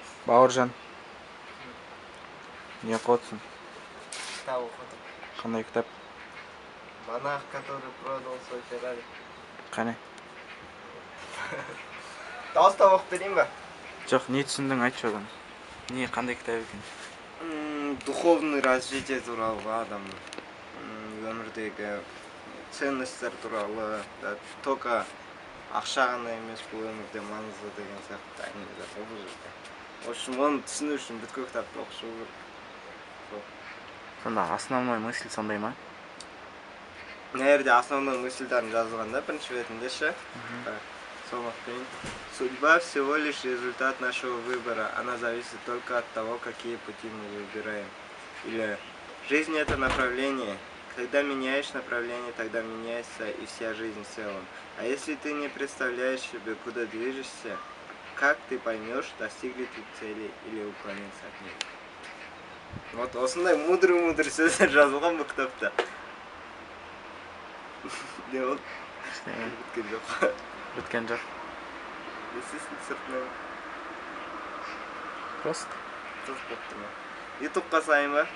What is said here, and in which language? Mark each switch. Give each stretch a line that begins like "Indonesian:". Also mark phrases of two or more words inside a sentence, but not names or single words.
Kazakh: Бауыржан. Не оқыдың? Кітап оқыдым. Қандай кітап?
Russian: Монах, который продал свой Феррари.
Kazakh: Қане? Дауыстап оқып берейін ба? Жоқ, не түсіндің, айтшы одан. Не, қандай кітап екен?
Russian: Духовный развитие
Kazakh: туралы адамның. Өмірдегі ценностьтер туралы, только ақша ғана емес, бұл өмірде маңызды деген сияқты әңгімелер бар бұл жерде.
Russian: В общем,
Kazakh: оны түсіну үшін бүткіл кітапты оқып шығу керек. Сонда
Russian: основной мысль
Kazakh: сондай ма? Мына жерде
Russian: основной мысльдарын
Kazakh: жазылған да, бірінші бетінде ше. Соны оқиын.
Russian: Судьба всего лишь результат нашего выбора. Она зависит только от того, какие пути мы выбираем. Или жизнь это направление. Когда меняешь направление, тогда меняется и вся жизнь в целом. А если ты не представляешь себе, куда движешься, как ты поймешь, достиг ли ты цели или уклониться от них?
Kazakh: Вот осындай мудрый сөздер жазылған бұл кітапта. Не болды? Біткен жоқ. Біткен жоқ. Естесің сұртынан.
Russian: Просто.
Kazakh: Тұз бопты ма? Ютубқа сайын ба?